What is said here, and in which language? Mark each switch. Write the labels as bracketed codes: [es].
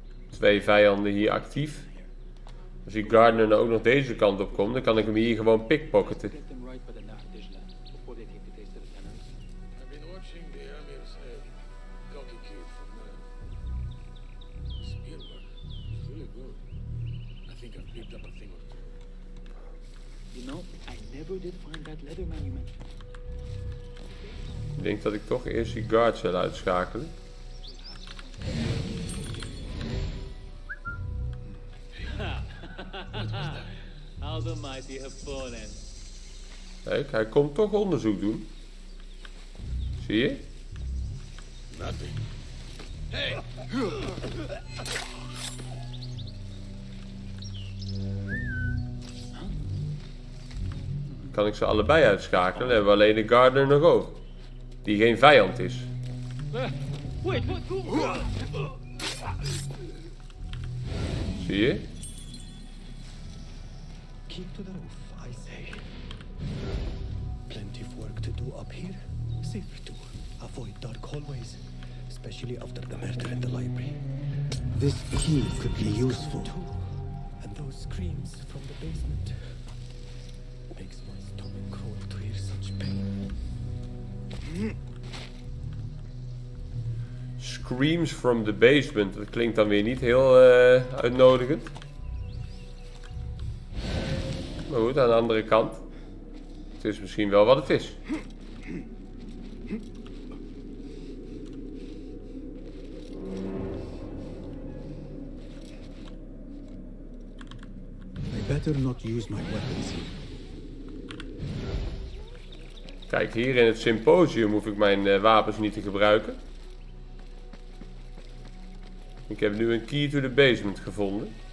[nl] Twee vijanden hier actief. Als die gardener nou ook nog deze kant op komt, dan kan ik hem hier gewoon pickpocketen. [en] I've been watching the Amir's head. Cocky kid from spearwork. It's really good. I think I've picked up a thing or two. You know, I never did find that leather man you mentioned. [nl] Ik denk dat ik toch eerst die guard zal uitschakelen. [en] How the mighty have fallen. [nl] Kijk, hij komt toch onderzoek doen. Zie je? [en] Nothing. [nl] Kan ik ze allebei uitschakelen? Dan hebben we alleen de gardener nog over. Die geen vijand is. [en] Wait, what? [nl] Zie je? [en] Keep to the roof, I say. Plenty of work to do up here. Safer too. Avoid dark hallways, especially after the murder in the library. This key could be useful. And those screams from the basement. Makes my stomach crawl to hear such pain. Screams from the basement. [nl] Dat klinkt dan weer niet heel uitnodigend. Maar goed, aan de andere kant. Het is misschien wel wat het is. [en] I better not use my weapons here. [nl] Kijk, hier in het Symposium hoef ik mijn wapens niet te gebruiken. Ik heb nu een [en] key to the basement [nl] gevonden.